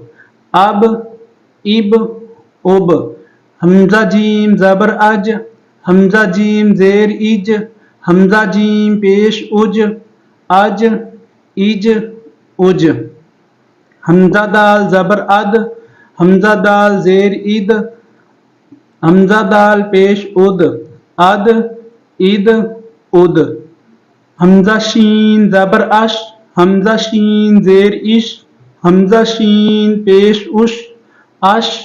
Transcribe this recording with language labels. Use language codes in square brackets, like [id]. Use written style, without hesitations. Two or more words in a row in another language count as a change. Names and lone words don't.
[ur] حمزہ جیم زبر اج، حمزہ جیم زیر اج، حمزہ جیم پیش اج، حمزہ دال زبر اد، حمزہ دال زیر اد، حمزہ دال پیش اد، حمزہ شین زبر اش، حمزہ شین زیر اش، حمزہ شین پیش اش،